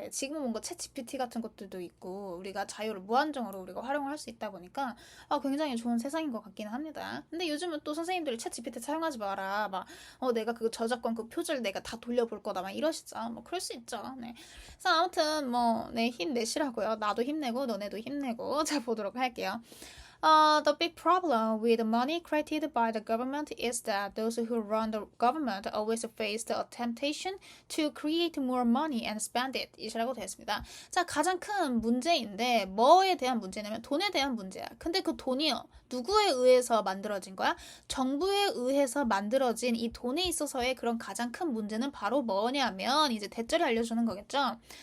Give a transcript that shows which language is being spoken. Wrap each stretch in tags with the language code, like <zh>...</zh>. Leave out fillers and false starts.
<ko>네, 지금은 뭔가 챗 GPT 같은 것들도 있고, 우리가 자유를 무한정으로 우리가 활용을 할 수 있다 보니까, 굉장히 좋은 세상인 것 같기는 합니다. 근데 요즘은 또 선생님들이 챗 GPT 사용하지 마라. 내가 그 저작권 그 표절 내가 다 돌려볼 거다. 막 이러시죠. 뭐, 그럴 수 있죠. 네. 그래서 아무튼, 네, 힘내시라고요. 나도 힘내고, 너네도 힘내고. 자, 보도록 할게요.</ko> <en>The big problem with money created by the government is that those who run the government always face the temptation to create more money and spend it.</en> <ko>이라고 되었습니다. 자, 가장 큰 문제인데 뭐에 대한 문제냐면 돈에 대한 문제야. 근데 그 돈이요. 누구에 의해서 만들어진 거야? 정부에 의해서 만들어진 이 돈에 있어서의 그런 가장 큰 문제는 바로 뭐냐면 이제 대절이 알려주는 거겠죠.</ko>